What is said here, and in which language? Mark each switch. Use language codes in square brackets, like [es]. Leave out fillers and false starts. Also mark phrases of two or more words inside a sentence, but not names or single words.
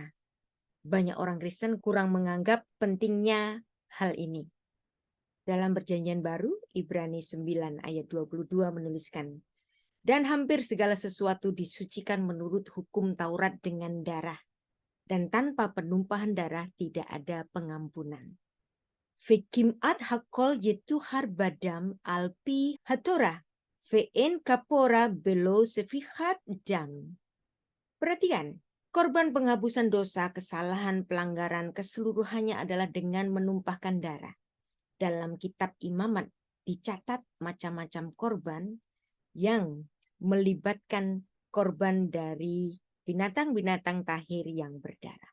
[id] Banyak orang Kristen kurang menganggap pentingnya hal ini. Dalam Perjanjian Baru, Ibrani 9 ayat 22 menuliskan, dan hampir segala sesuatu disucikan menurut hukum Taurat dengan darah, dan tanpa penumpahan darah tidak ada pengampunan. [he] וכמעט הכל יטהר בדם על פי התורה, ואין כפרה בלי שפיכת דם. [id] Perhatikan, korban penghapusan dosa, kesalahan, pelanggaran keseluruhannya adalah dengan menumpahkan darah. Dalam kitab Imamat dicatat macam-macam korban yang melibatkan korban dari binatang-binatang tahir yang berdarah.